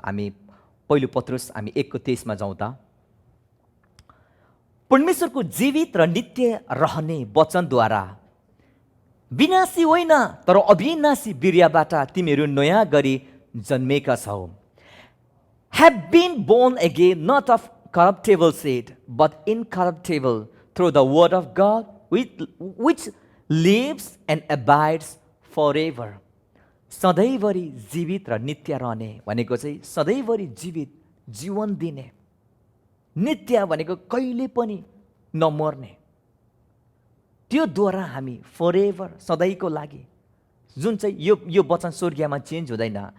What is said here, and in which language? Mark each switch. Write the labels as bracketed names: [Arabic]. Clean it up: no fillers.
[Nepali] हामी पहिलो पत्रुस हामी 1:23 जाउँ त। परमेश्वरको जीवित र नित्य रहने वचनद्वारा विनाशी होइन तर अविनाशी बिर्याबाट तिमीहरू नयाँ गरी जन्मेका छौ। [English] Have been born again not of corruptible seed but incorruptible through the word of God which lives and abides forever. [Nepali] सधैँभरि जीवित र नित्य रहने भनेको चाहिँ सधैँभरि जीवित जीवन दिने, नित्य भनेको कहिले पनि नमर्ने, त्योद्वारा हामी फरेभर सधैँको लागि जुन चाहिँ यो वचन स्वर्गीयमा चेन्ज हुँदैन।